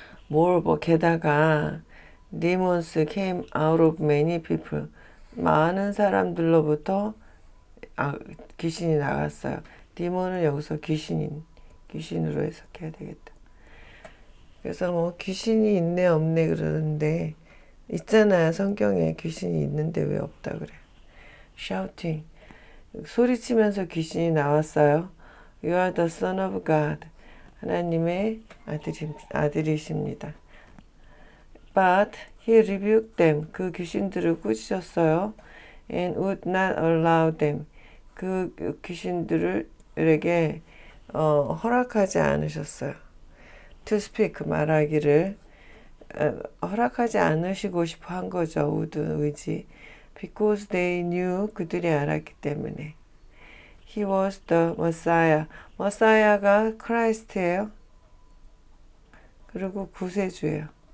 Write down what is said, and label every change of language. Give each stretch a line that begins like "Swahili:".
English: Moreover, 게다가 demons came out of many people, 많은 사람들로부터 귀신이 나갔어요.
Korean: 디몬은 여기서 귀신으로 해석해야 되겠다. 그래서 뭐 귀신이 있네 없네 그러는데 있잖아요. 성경에 귀신이 있는데 왜 없다 그래. shouting, 소리치면서 귀신이 나왔어요.
English: You are the son of God, 하나님의 아들이십니다. But he rebuked them, 그 귀신들을 꾸짖었어요. And would not allow them, 그 귀신들에게 허락하지 않으셨어요.
Korean: To speak, 말하기를 허락하지 않으시고 싶어 한 거죠.
English: would, 의지. Because they knew, 그들이 알았기 때문에. He was the Messiah.
Korean: 머사야가 크라이스트예요. 그리고 구세주예요.